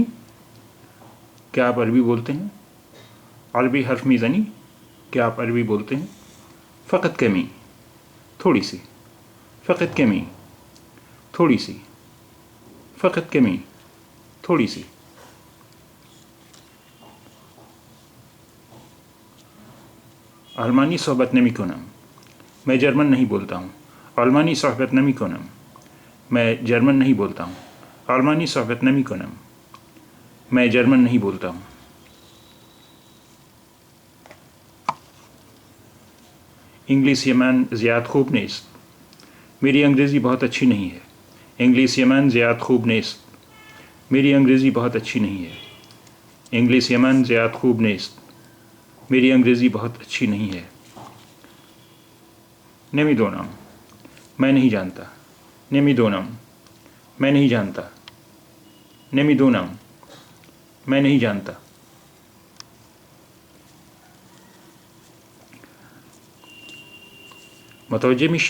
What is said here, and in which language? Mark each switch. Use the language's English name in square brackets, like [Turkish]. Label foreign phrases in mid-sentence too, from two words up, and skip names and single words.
[Urdu] کیا آپ عربی بولتے ہیں؟ [Persian] عربی حرف میزنی. [Urdu] کیا آپ عربی بولتے ہیں؟ [Persian] فقط کمی. [Urdu] تھوڑی سی. [Persian] فقط کمی. [Urdu] تھوڑی سی. [Persian] فقط کمی. [Urdu] تھوڑی سی. [Persian] آلمانی صحبت نمیکنم. [Urdu] میں جرمن نہیں بولتا ہوں. [Persian] آلمانی صحبت نمیکنم. [Urdu] میں جرمن نہیں بولتا ہوں. [Persian] آلمانی صحبت نمیکنم. [Urdu] میں جرمن نہیں بولتا ہوں. [Persian] انگلیسی من زیاد خوب نیست. [Urdu] میری انگریزی بہت اچھی نہیں ہے. [Persian] انگلیسی من زیاد خوب نیست. [Urdu] میری انگریزی بہت اچھی نہیں ہے. [Persian] انگلیسی من زیاد خوب نیست. [Urdu] میری انگریزی بہت اچھی نہیں ہے. نمیدونم. میں نہیں جانتا. نمیدونم. میں نہیں جانتا. نمیدونم. میں نہیں جانتا. [Persian] متوجہ میشی.